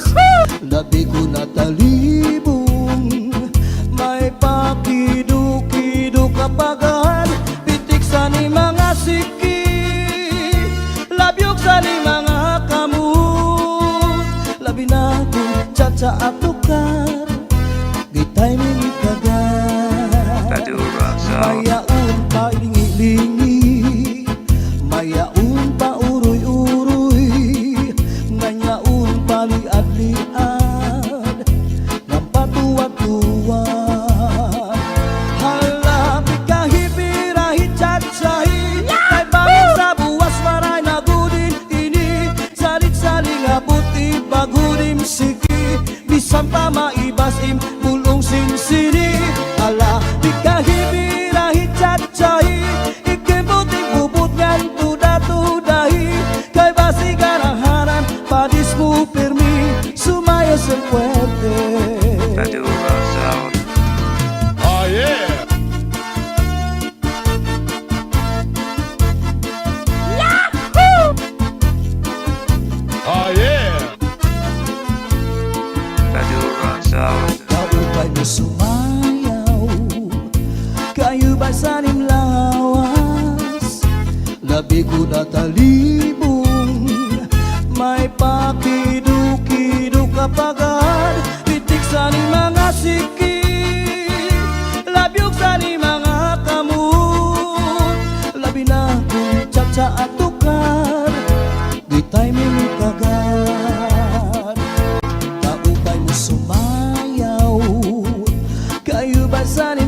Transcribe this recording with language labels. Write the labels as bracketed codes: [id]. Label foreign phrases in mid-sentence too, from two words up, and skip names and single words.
[msb] labi ko natalibong, may pakiduk-kiduk kapagad, pitik sa ni mga siki, labyog sa ni mga kamot, labi na kong tsa-tsa at tukar, gitay minit kagad, Badura Sound. mayaon pa lingi-lingi, mayaon pa uroy-uroy, nganyaon pa liad-liad, ng patuwad-tuwad. Halapit kahipirahit tsa-tsahi, kay bangin sa buwas maray na gudin ini, salit-saling abuti bagudim siki, bisan pa maibasim bulong sinsini. Halapit kahipirahit tsa-tsahi, ikibuting bubut ngan tuda-tudahi, kay basigan ang hanan padis mo pirmi, sumayos ang puwerte. Badura Sound. [en] Oh yeah. Oh yeah. [msb] Badura Sound. Kaupay mo sumayaw, kayo ba sanim lawas, labi ko natalibong, may pakiduk-kiduk kapagad, pitik sa ni mga siki, labyog sa ni mga kamot, labi na kong tsa-tsa at tukar, gitay minit kagad, kaupay mo sumayaw, kayo ba sanim